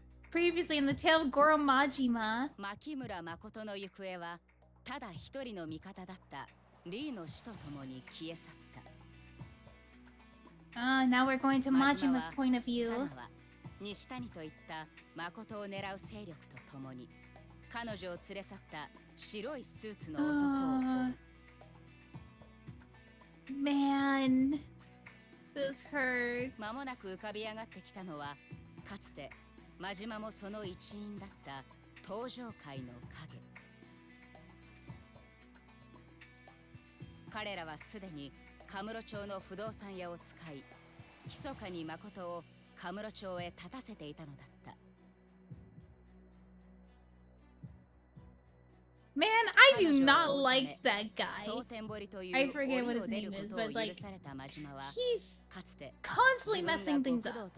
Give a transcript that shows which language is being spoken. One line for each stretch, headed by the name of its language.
English: Previously in the tale of Goro Majima.
Japanese: 牧村誠の行方はただ一人の味方だったリーの死とともに消え去った。
English: Now we're going to Majima's point of view.
Japanese: 佐川、西谷といった誠を狙う勢力とともに彼女を連れ去った白いスーツの男を追う。
English: Man, this hurts.
Japanese: 間もなく浮かび上がってきたのはかつて真島もその一員だった登場界の影。彼らはすでにカムロ町の不動産屋を使い密かに誠をカムロ町へ立たせていたのだった。
English: Man, I do not like that guy. I forget what his name is, but like, he's constantly messing things up.